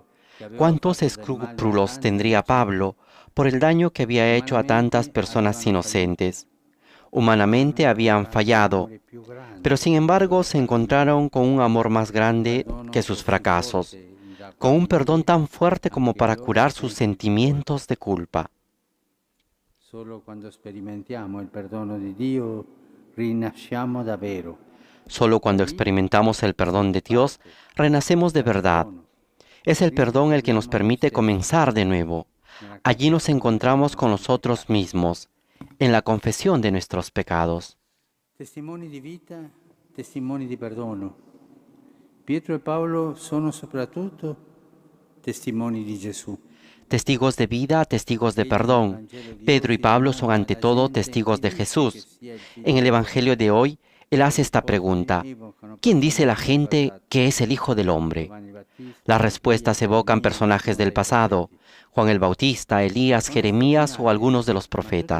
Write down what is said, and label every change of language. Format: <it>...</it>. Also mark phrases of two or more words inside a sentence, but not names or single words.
<es>¿Cuántos escrúpulos tendría Pablo por el daño que había hecho a tantas personas inocentes? Humanamente habían fallado, pero sin embargo se encontraron con un amor más grande que sus fracasos, con un perdón tan fuerte como para curar sus sentimientos de culpa.</es> <it>Solo quando sperimentiamo il perdono di Dio rinasciamo davvero.</it> <es>Solo cuando experimentamos el perdón de Dios, renacemos de verdad. Es el perdón el que nos permite comenzar de nuevo. Allí nos encontramos con nosotros mismos, en la confesión de nuestros pecados.</es> <it>Testimoni di vita, testimoni di perdono. Pietro e Paolo sono soprattutto testimoni di Gesù.</it> <es>Testigos de vida, testigos de perdón. Pedro y Pablo son ante todo testigos de Jesús. En el Evangelio de hoy, él hace esta pregunta: ¿quién dice la gente que es el Hijo del Hombre? Las respuestas evocan personajes del pasado: Juan el Bautista, Elías, Jeremías o algunos de los profetas.</es>